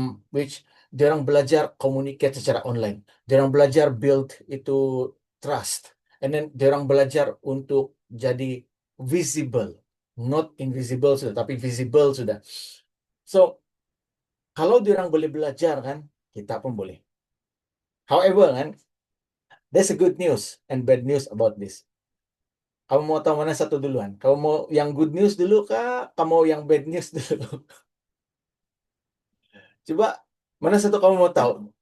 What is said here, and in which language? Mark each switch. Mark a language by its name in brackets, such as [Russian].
[Malay] Which dia orang belajar communicate secara online. Dia orang belajar build itu trust. and then dia orang belajar untuk jadi visible, [English] not invisible [Malay] sudah, tapi visible sudah. So, kalau dia orang boleh belajar kan, kita pun boleh. [English] However kan, there's a good news and bad news about this. [Malay] Kamu mau tahu mana satu duluan? Kamu mau yang good news dulu kah? Kamu mau yang bad news dulu? Coba, mana satu kamu mau tahu?